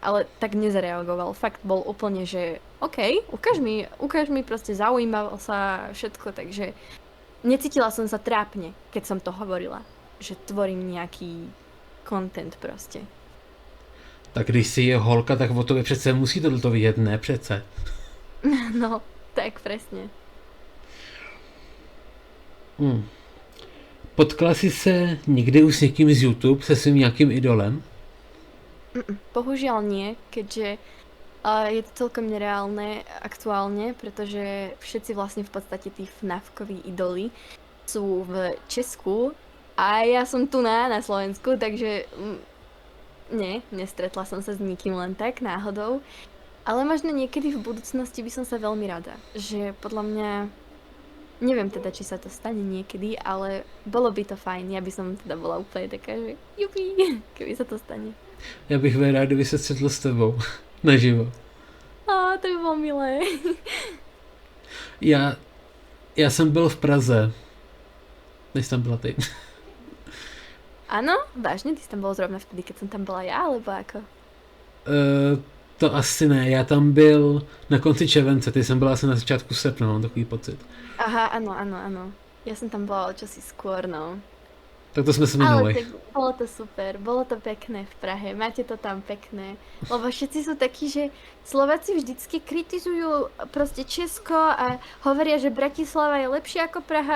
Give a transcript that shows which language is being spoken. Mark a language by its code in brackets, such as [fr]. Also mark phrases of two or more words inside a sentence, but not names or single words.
[sk] Ale tak nezareagoval. Fakt bol úplne, že OK, ukáž mi proste, zaujímal sa všetko, takže necítila som sa trápne, keď som to hovorila, že tvorím nejaký content proste. [cs] Tak když si je holka, tak o tobě přece musí tohleto vidět, ne přece. [sk] No, tak presne. [cs] Potkala jsi se někdy už s někým z YouTube, se svým nějakým idolem? [sk] Bohužiaľ nie, keďže je to celkom nereálne aktuálne, pretože všetci vlastne v podstate tí FNAFkoví idoly sú v Česku a ja som tu na Slovensku, takže nestretla som sa s nikým len tak náhodou. Ale možno niekedy v budúcnosti by som sa veľmi rada, že podľa mňa, neviem teda, či sa to stane niekedy, ale bolo by to fajn, ja by som teda bola úplne taká, že jupi, keby sa to stane. [cs] Já bych byl rád, kdyby se střetl s tebou. Naživo. To by bylo milé. Já jsem byl v Praze, než tam byla ty. [sk] Áno? Vážne? Ty si tam bol zrovna vtedy, keď som tam bola ja, alebo ako? [cs] To asi ne, já tam byl na konci července, ty jsem byl asi na začátku srpna, mám takový pocit. [sk] Aha, áno. Ja som tam bola čosi skôr, no. [cs] Tak to jsme se [sk] Ale [cs] minuli. [sk] tak bolo to super, bolo to pekné v Prahe, máte to tam pekné. Lebo všetci sú takí, že Slováci vždycky kritizujú proste Česko a hovoria, že Bratislava je lepšia ako Praha.